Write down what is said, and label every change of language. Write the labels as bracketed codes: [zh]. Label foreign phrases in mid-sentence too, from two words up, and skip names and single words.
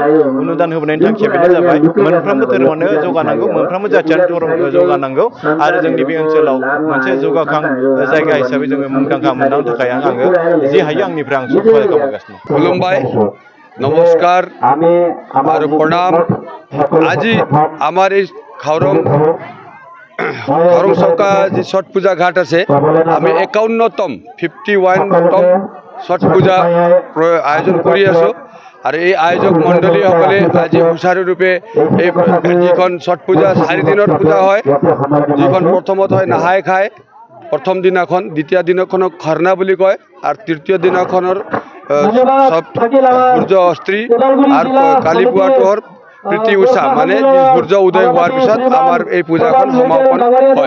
[brx] अनुदान होबोनायनि थांखिया बेनो जाबाय मोनफ्रोमबो धोरोमानो जौगानांगौ, मोनफ्रोमबो जातियानो जौगानांगौ आरो जोंनि बे ओनसोलाव मोनसे जौगाखां जायगा हिसाबै जोङो मुंदांखा मोननो थाखाय आङो जि हायो आंनिफ्राय आं सहाय खालामगासिनो। [hi] खुलुमबाय, नमस्कार और प्रणाम। [as] আজি আমার এই খাওরং চৌকা যে ছট পূজা ঘাট আছে আমি 51তম 51তম ছট পূজা আয়োজন কৰি আছোঁ। আৰু এই আয়োজক মণ্ডলীসকলে আজি সুচাৰুৰূপে এই যিখন ছট পূজা 4 দিনৰ পূজা হয়, যিখন প্ৰথমত হয় নাহাই খায় প্ৰথম দিনাখন, দ্বিতীয় দিনাখনক খৰনা বুলি কয়, আৰু তৃতীয় দিনাখনৰ সূৰ্য অস্ত্ৰী, আৰু কালি পুৱাটোৰ প্ৰীতি উষা মানে সূৰ্য উদয় হোৱাৰ পিছত আমাৰ এই পূজাখন সমাপন হয়।